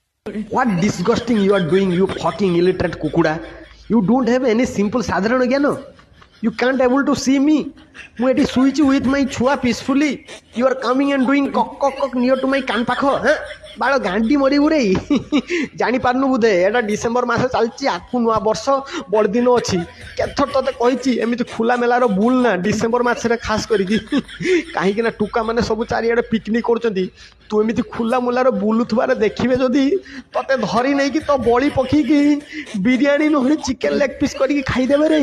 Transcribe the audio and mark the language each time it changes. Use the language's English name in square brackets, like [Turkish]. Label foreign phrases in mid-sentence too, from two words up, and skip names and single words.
[English] What disgusting you are doing, you fucking illiterate kukuda. You don't have any simple [Odia] ସାଧାରଣ ଜ୍ଞାନ. [English] You can't able to see me. [Odia] ମୁଁ ଏଠି ଶୋଇଛି [English] with my [Odia] ଛୁଆ peacefully. [English] You are coming and doing କକ୍ କକ୍ କକ୍ near to my [Odia] କାନ ପାଖ. ବାଳ ଗାଣ୍ଡି ମରିବୁ ରେ. ଜାଣିପାରୁନୁ ବୋଧେ ଏଇଟା ଡିସେମ୍ବର ମାସ ଚାଲିଛି, ଆଗକୁ ନୂଆ ବର୍ଷ ବଡ଼ଦିନ ଅଛି. କେତେଥର ତତେ କହିଛି ଏମିତି ଖୋଲା ମେଲାର ବୁଲ ନା ଡିସେମ୍ବର ମାସରେ ଖାସ କରିକି. କାହିଁକି ନା ଟୁକା ମାନେ ସବୁ ଚାରିଆଡ଼େ ପିକନିକ୍ କରୁଛନ୍ତି. ତୁ ଏମିତି ଖୋଲା ମୋଲାର ବୁଲୁଥିବାରେ ଦେଖିବେ ଯଦି ତତେ ଧରି ନେଇକି ତ ବଳି ପକେଇକି ବିରିୟାନୀ ନହେଲେ ଚିକେନ୍ ଲେଗ୍ ପିସ୍ କରିକି ଖାଇଦେବେ ରେ.